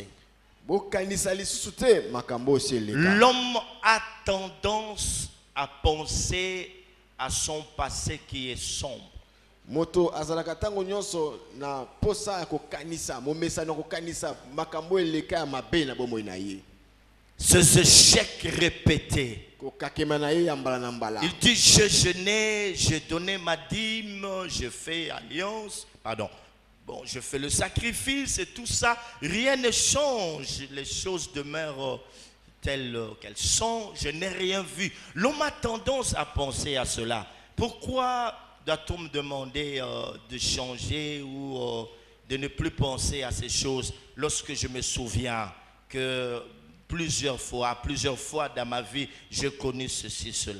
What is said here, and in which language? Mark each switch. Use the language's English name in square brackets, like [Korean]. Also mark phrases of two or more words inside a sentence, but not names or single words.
[Lingala] Bo kanisa lisusu te makambo osi eleka. [French] L'homme a tendance à penser à son passé qui est sombre. [Lingala] Moto azalaka tango nyonso na posa ya kokanisa momesa na kokanisa makambo eleka ya mabe na bomoi na ye. [French] Ces échecs répétés. [Lingala] Kokakema na ye ya mbala na mbala. [French] Il dit, j'ai jeûné, j'ai donné ma dîme, j'ai fait alliance, pardon. Bon, je fais le sacrifice et tout ça. Rien ne change. Les choses demeurent telles qu'elles sont. Je n'ai rien vu. L'homme a tendance à penser à cela. Pourquoi doit-on me demander de changer ou de ne plus penser à ces choses lorsque je me souviens que plusieurs fois dans ma vie, j'ai connu ceci, cela.